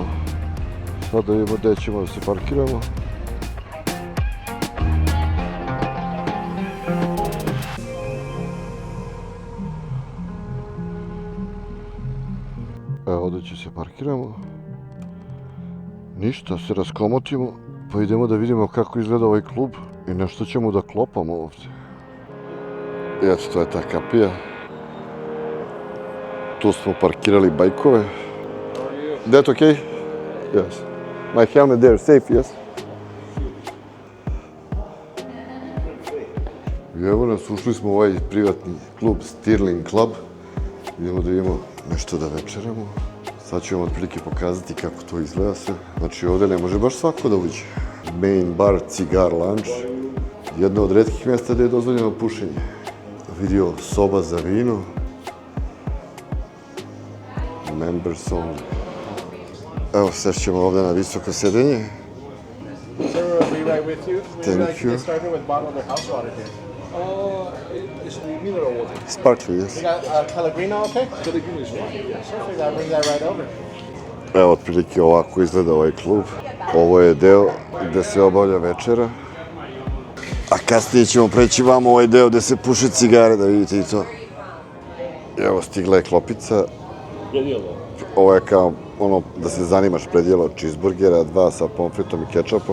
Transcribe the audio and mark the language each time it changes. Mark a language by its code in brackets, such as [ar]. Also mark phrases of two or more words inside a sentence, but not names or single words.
[sr] Sad da vidimo gde ćemo da se parkiramo. Evo ovdje će se parkiramo. Ništa, se raskomotimo, pa idemo da vidimo kako izgleda ovaj klub i nešto ćemo da klopamo ovdje. I eto, to je ta kapija. Tu smo parkirali bajkove. [en] That okay? Yes. My helmet there, safe, yes? [sr] I evo nas, ušli smo u ovaj privatni klub, Stirling Club. Idemo da vidimo nešto da večeramo. Sad ću vam otprilike pokazati kako to izgleda sve. Znači ovdje ne može baš svako da uđe. [en] Main bar, cigar, lunch. [sr] Jedno od retkih mjesta gdje je dozvoljeno pušenje. Video soba za vino. [en] Members only. [sr] Evo, sešćemo ovdje na visoko sjedenje. [en] Sir, we'll be right with you. Would Thank you like to you. get started with bottled or house water here? It's the mineral water. Sparkly, yes. We got Pellegrino, okay? Pellegrino is fine, yes. Perfect, I'll bring that right over. [sr] Evo, otprilike ovako izgleda ovaj klub. Ovo je deo gde se obavlja večera. A kasnije ćemo preći vam ovaj deo gde se puše cigare, da vidite i to. I evo, stigla je klopica. Predjelo. Ovo je kao ono da se zanimaš predjelo cheeseburgera, 2 sa pomfritom i kečapom.